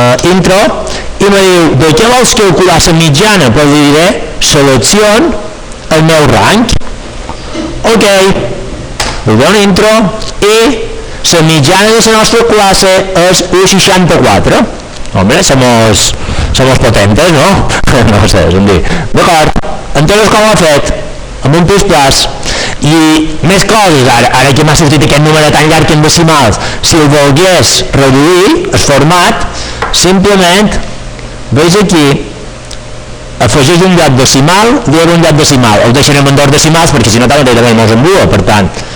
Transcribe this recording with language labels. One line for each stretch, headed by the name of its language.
Catalan: Intro, i me diu, de què vols calcular la mitjana? Pues li diré, seleccion el meu rang. Ok, li dono intro i la mitjana de la nostra classe és 1,64.
Spanish: Hombre, somos potentes, ¿no?
Catalan: No sé, és un dir. D'acord, entonces com ho ha fet? Amb un plus plus. I més coses, ara que m'ha sortit aquest número tan llarg en decimals, si el volgués reduir, el format, simplement, veus aquí, afegeix un lloc decimal, diu un lloc decimal, ho deixarem en dos decimals perquè si no t'ha de mos embua, per tant,